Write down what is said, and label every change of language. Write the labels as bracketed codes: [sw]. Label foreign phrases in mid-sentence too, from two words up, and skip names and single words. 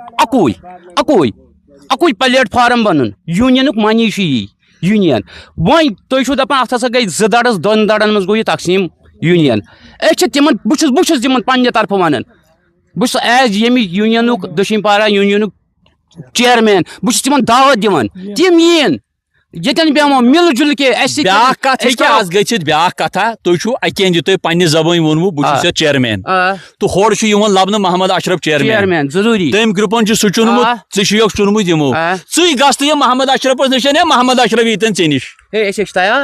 [ks] اکُے پلیٹ فارم بنُن یوٗنینُک معنی چھُ یی یوٗنین وۄنۍ تُہۍ چھِو دپان اتھ ہسا گٔے 2 دڑس 2 دڑن منٛز گوٚو یہِ تقسیٖم یوٗنین أسۍ چھِ تِمن بہٕ چھُس تِمن پننہِ طرفہٕ ونان بہٕ چھُس ایز ییٚمہِ یوٗنینُک دٔچھِنۍ پارا یوٗنینُک چیئرمین بہٕ چھُس تِمن دعوت دِوان تِم یِن ییٚتٮ۪ن بیٚہمو [ur] مِل جُل کے [ks] اَسہِ بیاکھ کتھ ہیٚکہِ آز گٔژھِتھ بیاکھ کتھا تُہۍ چھُو اَکہِ اندِ تۄہہِ پننہِ زبٲنۍ ووٚنوُ بہٕ چھُس یتھ چیئرمین تہٕ ہورٕ چھُ یِوان لبنہٕ محمد اشرف چیئرمین ضروٗری تٔمۍ گرُپن چھُ سُہ چُنمُت ژٕ چھُیکھ چُنمُت یِمو ژٕے گژھ تہٕ یہِ محمد اشرفس نِش محمد اشرف ییٖتن ژےٚ نِش ہے أسۍ چھِ تیار